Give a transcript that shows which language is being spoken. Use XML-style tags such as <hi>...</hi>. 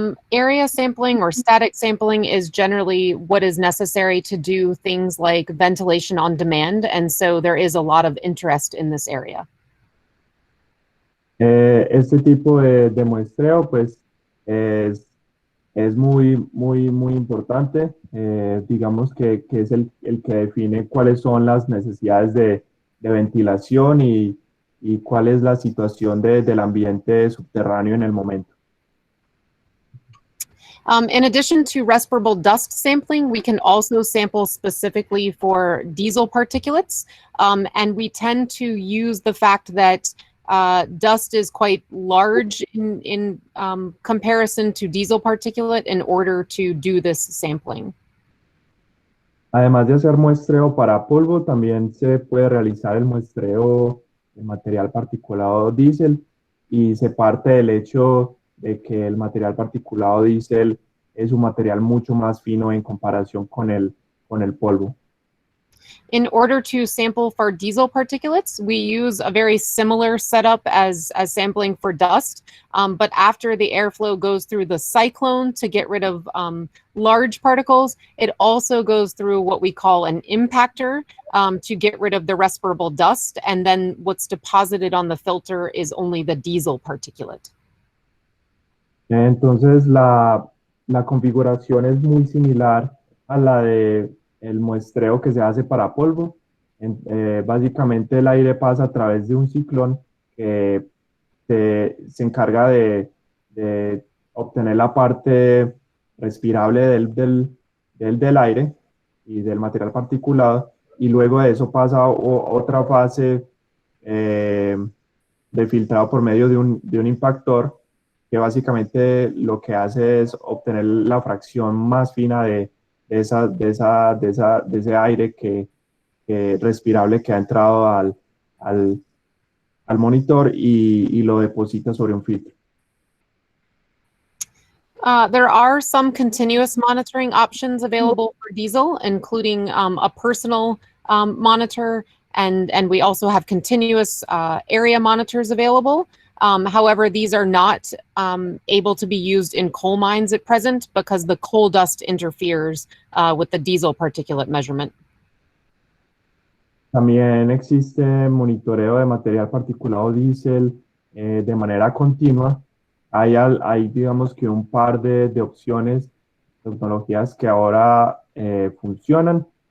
<en>Area sampling or static sampling is generally what is necessary to do things like ventilation on demand, and so there is a lot of interest in this area.</en> <es>Este tipo de muestreo pues es muy importante, digamos que es el que define cuáles son las necesidades de ventilación y cuál es la situación del ambiente subterráneo en el momento.</es> <en>In addition to respirable dust sampling, we can also sample specifically for diesel particulates, and we tend to use the fact that dust is quite large in comparison to diesel particulate in order to do this sampling.</en> <es>Además de hacer muestreo para polvo, también se puede realizar el muestreo de material particulado diésel, y se parte del hecho de que el material particulado diésel es un material mucho más fino en comparación con el polvo.</es> <en>In order to sample for diesel particulates, we use a very similar setup as sampling for dust, but after the airflow goes through the cyclone to get rid of large particles, it also goes through what we call an impactor to get rid of the respirable dust, and then what's deposited on the filter is only the diesel particulate.</en> <es>Entonces, la configuración es muy similar a la de el muestreo que se hace para polvo. Básicamente, el aire pasa a través de un ciclón que se encarga de obtener la parte respirable del aire y del material particulado, y luego de eso pasa a otra fase de filtrado por medio de un impactor, que básicamente lo que hace es obtener la fracción más fina de ese aire que respirable que ha entrado al monitor y lo deposita sobre un filtro.</es> <en>There are some continuous monitoring options available for diesel, including a personal monitor, and we also have continuous area monitors available. However, these are not able to be used in coal mines at present because the coal dust interferes with the diesel particulate measurement.</en> <es>También existe monitoreo de material particulado diésel de manera continua. Hay, digamos que un par de opciones, tecnologías que ahora funcionan.</es>